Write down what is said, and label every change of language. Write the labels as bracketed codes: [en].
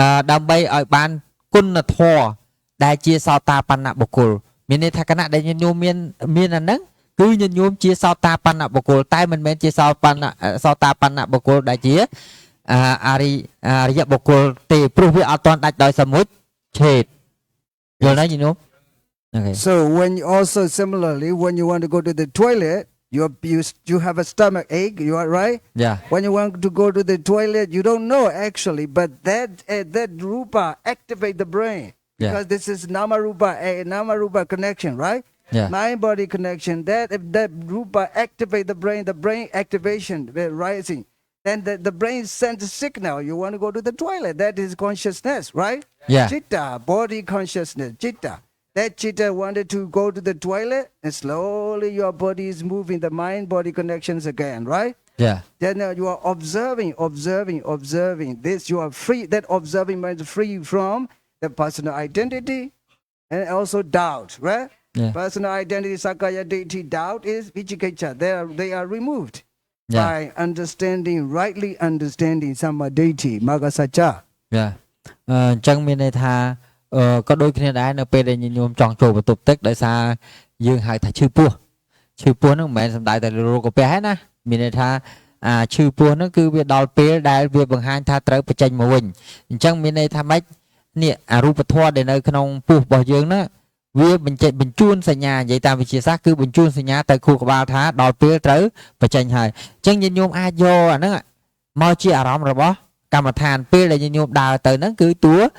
[km] ដើម្បីឲ្យបានគុណធម៌ដែលជាសោតាបណ្ណបុគ្គលមានន័យថាគណៈដែលញាតិញោមមានអាហ្នឹងគឺញាតិញោមជាសោតាបណ្ណបុគ្គលតែមិនមែនជាសោតាបណ្ណបុគ្គលដែលជាអរិយបុគ្គលទេព្រោះវាអត់ទាន់ដាច់ដោយសមុជឆេតយល់ទេញាតិញោម Okay. [en] So when you also similarly when you want to go to the toilet you have a stomach ache, you are right? Yeah. When you want to go to the toilet, you don't know actually, but that rupa activate the brain because this is nama rupa connection, right? Yeah. Mind body connection. That rupa activate the brain activation rising. Then the brain sends a signal. You want to go to the toilet. That is consciousness, right? Yeah. Chitta, body consciousness, chitta. That chitta wanted to go to the toilet, and slowly your body is moving the mind-body connections again, right? Yeah. Then you are observing this. You are free. That observing means free from the personal identity and also doubt, right? Yeah. Personal identity, sakaya deity, doubt is vichikiccha. They are removed by rightly understanding sama deity, magasacha. Yeah. [km] អញ្ចឹងមានន័យថាក៏ដូចគ្នាដែរនៅពេលដែលញោមចង់ចូលបន្ទប់ទឹកដោយសារយើងហៅថាឈឺពោះហ្នឹងមិនមែនសំដៅតែរោគកាពះទេណាមានន័យថា ឈឺពោះហ្នឹងគឺវាដល់ពេលដែលវាបង្ហាញថាត្រូវបញ្ចេញមកវិញអញ្ចឹងមានន័យថាម៉េចនេះអរូបធម៌ដែលនៅក្នុងពោះរបស់យើងណាវាបញ្ជូនសញ្ញានិយាយតាមវិទ្យាសាស្ត្រគឺបញ្ជូនសញ្ញាទៅខួរក្បាលថាដល់ពេលត្រូវបញ្ចេញហើយអញ្ចឹងញោមអាចយកអាហ្នឹងមកជាអារម្មណ៍របស់កម្មដ្ឋានពេលដែលញោមដើរទៅហ្នឹងគឺតួ